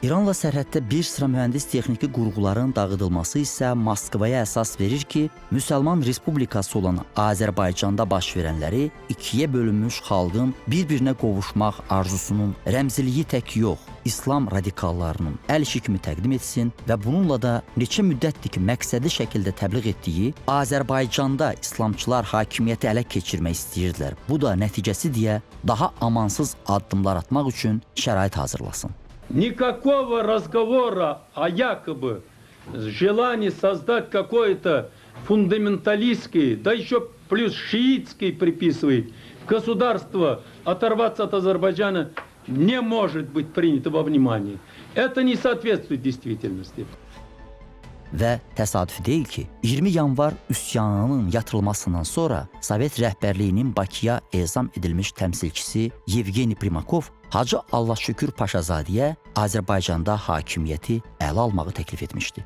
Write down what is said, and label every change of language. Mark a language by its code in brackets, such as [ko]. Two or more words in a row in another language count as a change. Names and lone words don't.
[az] İranla sərhəddə bir sıra mühəndis texniki qurğuların dağıdılması isə Moskvaya əsas verir ki, Müsəlman Respublikası olan Azərbaycanda baş verənləri ikiyə bölünmüş xalqın bir-birinə qovuşmaq arzusunun rəmziliyi tək yox, İslam radikallarının əl işi kimi təqdim etsin və bununla da neçə müddətdir ki, məqsədi şəkildə təbliğ etdiyi Azərbaycanda İslamçılar hakimiyyəti ələ keçirmək istəyirdilər. Bu da nəticəsi deyə daha amansız addımlar atmaq üçün şərait hazırlasın. [ru] Никакого разговора о якобы желании создать какое-то фундаменталистское, да еще плюс шиитское приписывает, государство оторваться от Азербайджана не может быть принято во внимание. Это не соответствует действительности. [az] Və təsadüfi deyil ki, 20 yanvar üsyanının yatırılmasından sonra Sovet rəhbərliyinin Bakıya ezam edilmiş təmsilçisi Yevgeni Primakov Hacı Allahşükür Paşazadəyə Azərbaycanda hakimiyyəti ələ almağı təklif etmişdi.